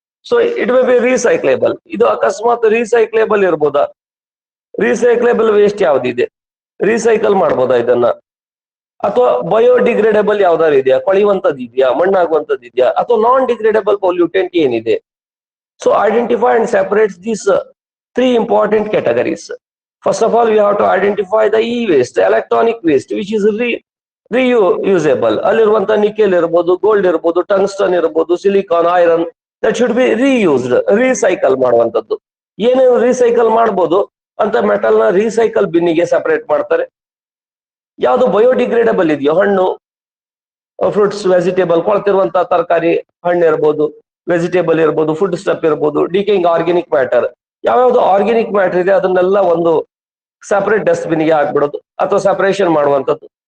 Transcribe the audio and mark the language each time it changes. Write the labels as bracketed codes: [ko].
[en] So it may be recyclable. [kn] ಇದು ಅಕಸ್ಮಾತ್ ರೀಸೈಕ್ಲೇಬಲ್ ಇರ್ಬೋದಾ, ರೀಸೈಕ್ಲೇಬಲ್ waste ಯಾವ್ದಿದೆ, recycle ಮಾಡ್ಬೋದಾ ಇದನ್ನ, ಅಥವಾ ಬಯೋಡಿಗ್ರೇಡೇಬಲ್ ಯಾವ್ದಾರು ಇದೆಯಾ, ಕೊಳೆಯುವಂತದ್ದು ಇದೆಯಾ, ಮಣ್ಣಾಗುವಂತದ್ದು ಇದೆಯಾ, ಅಥವಾ ನಾನ್ ಡಿಗ್ರೇಡೇಬಲ್ ಪೊಲ್ಯೂಟೆಂಟ್ ಏನಿದೆ. [en] So identify and separate these 3 important categories. First of all, we have to identify the e-waste, electronic waste, which is reusable. [kn] ಅಲ್ಲಿರುವಂತ ನಿಕೆಲ್ ಇರ್ಬೋದು, ಗೋಲ್ಡ್ ಇರ್ಬೋದು, ಟಂಗ್ಸ್ಟನ್ ಇರ್ಬೋದು, silicon, iron, [en] that should be reused, [kn] recycle ಮಾಡುವಂತದ್ದು. ಏನೇನು recycle ಮಾಡ್ಬೋದು ಅಂತ metal ನ recycle ಬಿನ್ನಿಗೆ separate ಮಾಡ್ತಾರೆ. ಯಾವುದು ಬಯೋಡಿಗ್ರೇಡಬಲ್ ಇದೆಯೋ, ಹಣ್ಣು, ಫ್ರೂಟ್ಸ್, ವೆಜಿಟೇಬಲ್, ಕೊಳ್ತಿರುವಂತ ತರಕಾರಿ, ಹಣ್ಣು ಇರ್ಬೋದು, ವೆಜಿಟೇಬಲ್ ಇರ್ಬೋದು, ಫುಡ್ ಸ್ಟಫ್ ಇರ್ಬೋದು, ಡಿಕೇಯಿಂಗ್ ಆರ್ಗ್ಯಾನಿಕ್ ಮ್ಯಾಟರ್, ಯಾವ್ಯಾವ್ದು ಆರ್ಗ್ಯಾನಿಕ್ ಮ್ಯಾಟರ್ ಇದೆ ಅದನ್ನೆಲ್ಲ ಒಂದು ಸೆಪರೇಟ್ ಡಸ್ಟ್ಬಿನ್ ಗೆ ಹಾಕ್ಬಿಡೋದು ಅಥವಾ ಸೆಪರೇಷನ್ ಮಾಡುವಂಥದ್ದು.